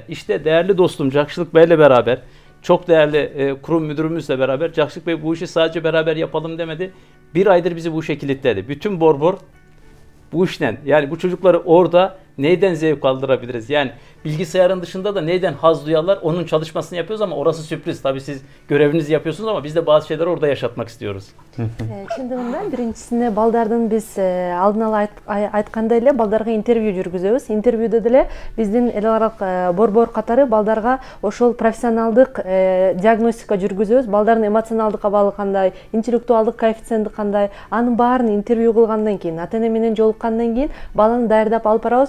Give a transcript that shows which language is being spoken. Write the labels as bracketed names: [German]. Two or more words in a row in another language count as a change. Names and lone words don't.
[Turkish] İşte değerli dostum Cakşılık Bey'le beraber, çok değerli kurum müdürümüzle beraber, Cakşılık Bey bu işi sadece beraber yapalım demedi. Bir aydır bizi bu işe kilitledi. Bütün borbor bu işten, yani bu çocukları orada neyden zevk aldırabiliriz? Yani bilgisayarın dışında da neyden haz duyarlar? Onun çalışmasını yapıyoruz ama orası sürpriz. Tabii siz görevinizi yapıyorsunuz ama biz de bazı şeyleri orada yaşatmak istiyoruz. [Kyrgyz] Чындыгында биринчисинде балдардын биз алдын ала айткандай эле балдарга интервью жүргүзөбүз. Интервьюдө деле биздин эл аралык борбор катары балдарга ошол профессионалдык диагностика жүргүзөбүз. Балдардын эмоционалдык абалы кандай, интеллектуалдык коэффициенти кандай, анын баарын интервью кылгандан кийин, ата-эне менен жолуккандан кийин баланы даярдап алып барабыз.